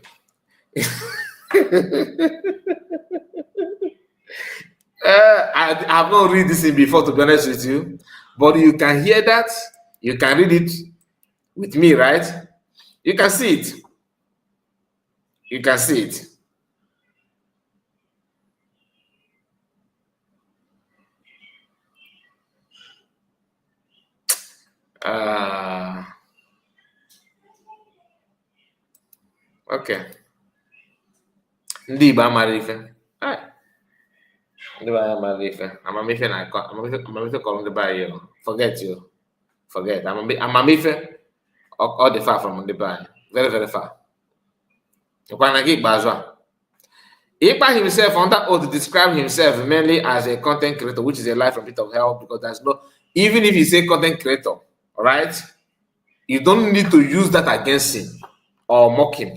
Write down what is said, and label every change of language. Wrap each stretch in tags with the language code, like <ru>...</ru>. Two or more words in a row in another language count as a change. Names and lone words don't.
<en>I have not read this in before, to be honest with you, but you can hear that, you can read it with me, right? You can see it. You can see it. Okay.</en> <ig>Ndị Igbo amara ife. Ndị Igbo amara ife. Amamife kọrọ ndị be anyị.</ig> <en>Forget you. Forget. Amamife all the far from</en> <ig>ndị be anyị.</ig> <en>Very, very far. Ipa himself under oath described himself mainly as a content creator, which is a lie from pit of hell, because there's no, even if you say content creator, all right, you don't need to use that against him or mock him.</en>